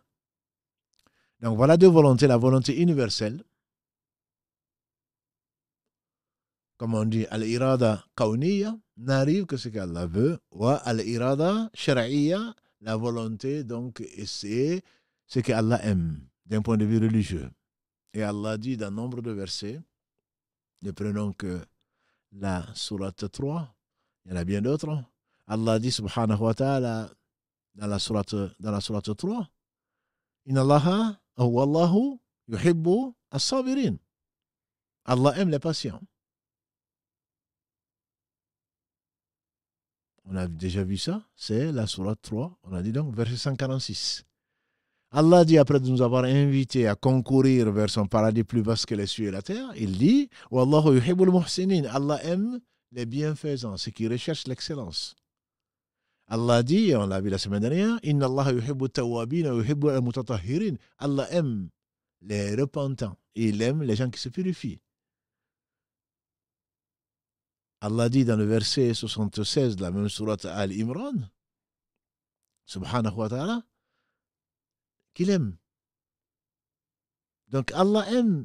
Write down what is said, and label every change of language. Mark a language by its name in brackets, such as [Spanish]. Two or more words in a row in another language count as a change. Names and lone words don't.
[French] Donc, voilà deux volontés. La volonté universelle, comme on dit, [Arabic] الإرادة الكونية, [French] n'arrive que ce qu'Allah veut, ou [Arabic] الإرادة الشرعية, [French] la volonté, donc, c'est ce qu'Allah aime, d'un point de vue religieux. Et Allah dit dans nombre de versets, ne prenons que la sourate 3, il y en a bien d'autres. Allah dit, [Arabic] سبحانه وتعالى, [French] dans la sourate 3, [Arabic] إن الله والله يحب الصابرين. [French] Allah aime les patients. On a déjà vu ça, c'est la sourate 3, on a dit donc verset 146. Allah dit, après de nous avoir invités à concourir vers son paradis plus vaste que les cieux et la terre, il dit, [Arabic] والله يحب المحسنين. [French] Allah aime les bienfaisants, ceux qui recherchent l'excellence. Allah dit, et on l'a vu la semaine dernière, [Arabic] إن الله يحب توابين ويحب المتطهرين. [French] Allah aime les repentants et il aime les gens qui se purifient. Allah dit dans le verset 76 de la même sourate Al-Imran, [Arabic] سبحانه وتعالى, [French] qu'il aime. Donc Allah aime.